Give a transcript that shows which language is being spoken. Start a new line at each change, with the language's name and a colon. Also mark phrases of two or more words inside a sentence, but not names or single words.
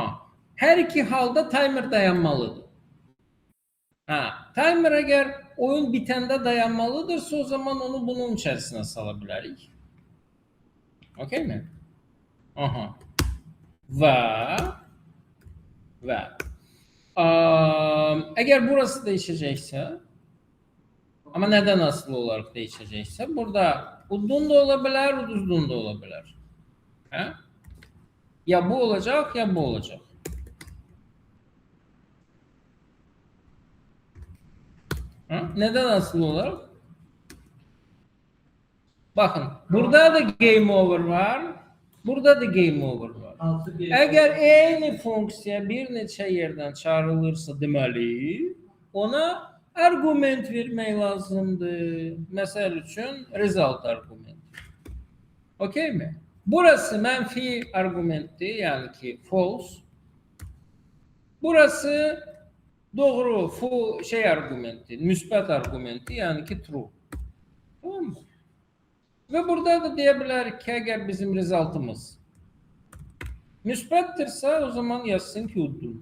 Azerbaijani: Hər iki halda timer dayanmalıdır. Timer əgər oyun bitəndə dayanmalıdırsa, o zaman onu bunun içərisinə sala bilərik. Okey mi? Aha.
Turkish: Və eğer burası değişecekse, ama neden asıl olarak değişecekse, burada udun da olabilir, uduzgun da olabilir. Ya bu olacak, ya bu olacak. Neden asıl olarak? Bakın, burada da
English: game over
Turkish: var, burada da
English: game over
Turkish: var.
Azerbaijani: Eğer eyni funksiya bir neçə yerdən çağrılırsa deməli, ona argument vermək lazımdır. Məsəl üçün result argument. Okey mi? Burası mənfi argumentdir, yani ki false. Burası doğru argumentdir, müsbət argumentdir, yani ki true.
Turkish: Tamam mı?
Azerbaijani: Ve burada da deyə bilərik ki, eğer bizim resultımız müsbətdirsə, o zaman yazsın ki udun.